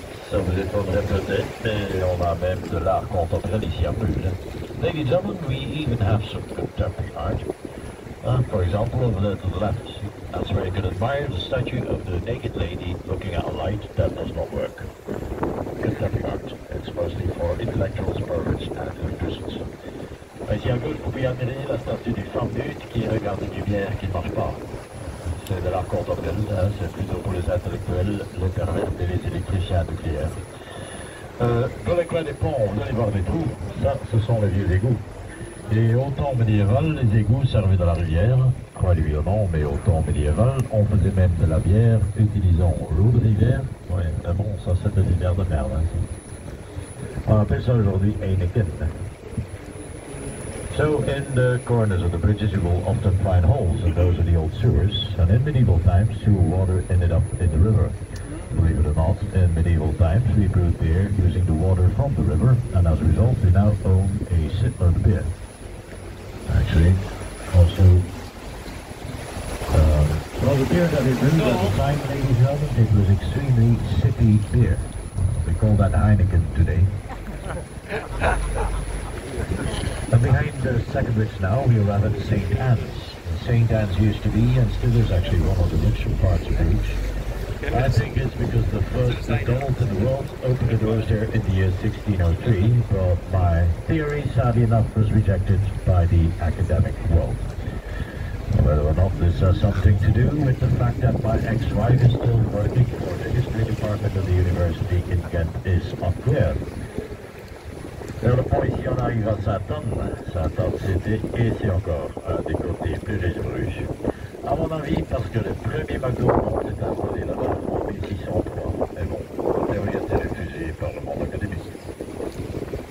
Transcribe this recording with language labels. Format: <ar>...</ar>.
<fr>Ça vous étonnerait peut-être, mais on a même de l'art contemporain ici à Bruges.</fr> <en>Ladies and gentlemen, we even have some contemporary art. For example, over there to the left, that's where you can admire the statue of the naked lady looking at a light that does not work. Contemporary art. It's mostly for intellectuals, perverts, and electricians.</en> <fr>Ici à gauche, vous pouvez admirer la statue d'une femme nude qui regarde une lumière qui ne marche pas. C'est de l'art contemporain, hein, c'est plutôt pour les intellectuels, les pervers et les électriciens nucléaires. Dans les coins des ponts, vous allez voir des trous, ça, ce sont les vieux égouts. Et au temps médiéval, les égouts servaient de la rivière, croyez-le ou non, mais au temps médiéval, on faisait même de la bière utilisant l'eau de rivière. Ouais, mais bon, ça c'était des bières de merde. Hein. On appelle ça aujourd'hui Heineken.</fr> <en>So in the corners of the bridges you will often find holes, and those are the old sewers. And in medieval times, sewer water ended up in the river. Believe it or not, in medieval times we brewed beer using the water from the river, and as a result we now own a Sittler beer. Actually, also, well, the beer that we brewed at the time, ladies and gentlemen, it was extremely sippy beer. We call that Heineken today. And behind the second bridge now, we arrive at St. Anne's. St. Anne's used to be, and still is actually one of the richer parts of Bruges. I think it's because the first McDonald's in the world opened the doors there in the year 1603, but my theory, sadly enough, was rejected by the academic world. Whether or not this has something to do with the fact that my ex-wife is still working for the history department of the university in Ghent is unclear.</en> <fr>Vers le point ici, on arrive à Saint-Anne. Saint-Anne, c'était, et c'est encore des côtés plus riches de Bruges. À mon avis, parce que le premier McDonald's s'est installé là-bas en 1603. Mais bon, la théorie a été refusée par le monde académique.</fr>